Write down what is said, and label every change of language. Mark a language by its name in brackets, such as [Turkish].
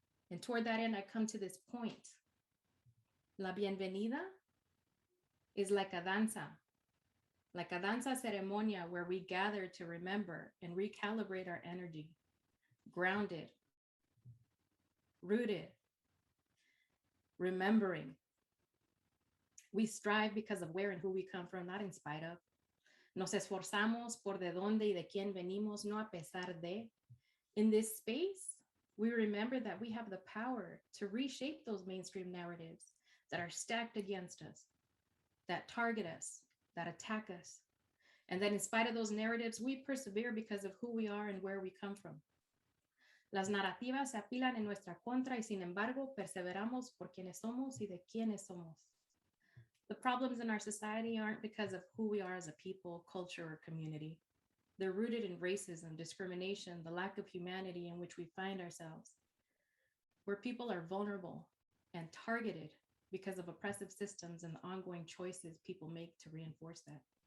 [English] And toward that end, I come to this point. La bienvenida is like a danza ceremonia where we gather to remember and recalibrate our energy, grounded, rooted, remembering. We strive because of where and who we come from, not in spite of. [Spanish] Nos esforzamos por de dónde y de quién venimos, no a pesar de. [English] In this space, we remember that we have the power to reshape those mainstream narratives that are stacked against us, that target us, that attack us. And that in spite of those narratives, we persevere because of who we are and where we come from. [Spanish] Las narrativas se apilan en nuestra contra y sin embargo perseveramos por quienes somos y de quienes somos. [English] The problems in our society aren't because of who we are as a people, culture, or community. They're rooted in racism, discrimination, the lack of humanity in which we find ourselves, where people are vulnerable and targeted because of oppressive systems and the ongoing choices people make to reinforce that.